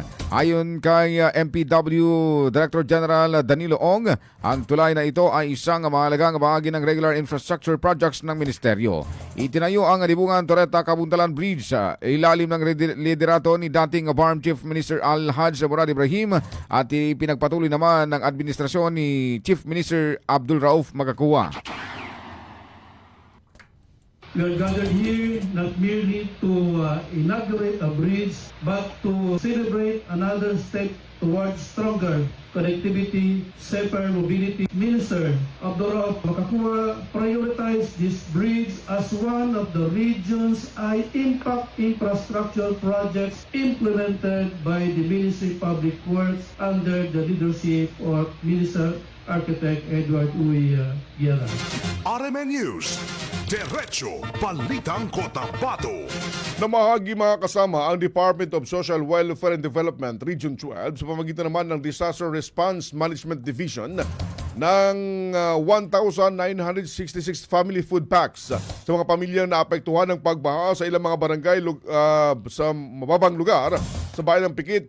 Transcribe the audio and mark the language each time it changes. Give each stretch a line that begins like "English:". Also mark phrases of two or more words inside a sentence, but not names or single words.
Filipino: Ayon kay MPW Director General Danilo Ong, ang tulay na ito ay isang mahalagang bahagi ng
English: regular infrastructure projects
Filipino: ng ministeryo. Itinayo ang Libungan Tureta Kabuntalan Bridge sa ilalim ng liderato ni dating BARM Chief Minister Al-Haj Murad Ibrahim at ipinagpatuloy naman ng administrasyon ni Chief Minister Abdul Rauf Magakua.
English: We are gathered here not merely to inaugurate a bridge, but to celebrate another step towards stronger connectivity, safer mobility. Minister Abdul Rauf Magakua prioritized this bridge as one of the region's high-impact infrastructure projects implemented by the Ministry of Public Works under the leadership of Minister Architect Edward Uy Guerra.
Filipino: RMN News, Diretso Balitang Cotabato. Namahagi mga kasama ang Department of Social Welfare and Development Region 12 sa pamamagitan naman ng Disaster Response Management Division ng 1,966
English: family food packs
Filipino: sa mga pamilyang naapektuhan ng pagbaha sa ilang mga barangay sa mababang lugar sa bayan ng Pikit.